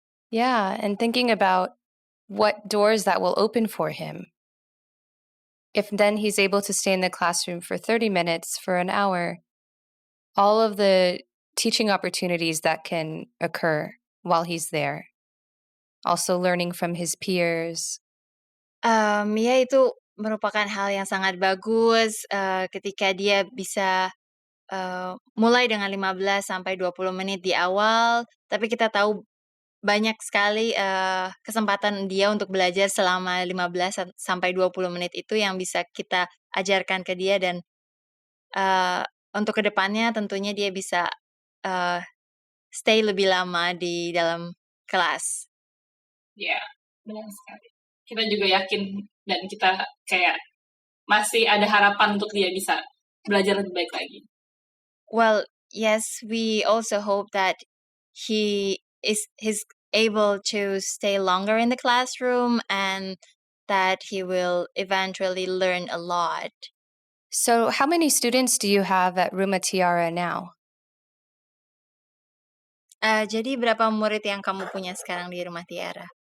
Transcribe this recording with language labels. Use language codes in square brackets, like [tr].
[en] Yeah, and thinking about what doors that will open for him. If then he's able to stay in the classroom for 30 minutes, for an hour, all of the teaching opportunities that can occur while he's there. Also learning from his peers. [id] Ya, itu merupakan hal yang sangat bagus ketika dia bisa mulai dengan 15 sampai 20 menit di awal, tapi kita tahu banyak sekali kesempatan dia untuk belajar selama 15 sampai 20 menit itu yang bisa kita ajarkan ke dia, dan untuk kedepannya tentunya dia bisa stay lebih lama di dalam kelas. Ya, benar sekali. Kita juga yakin dan kita kayak masih ada harapan untuk dia bisa belajar lebih baik lagi. [en] Well, yes, we also hope that he's able to stay longer in the classroom and that he will eventually learn a lot. So, how many students do you have at Rumah Tiara now? [id] Jadi berapa murid yang kamu punya sekarang di Rumah Tiara?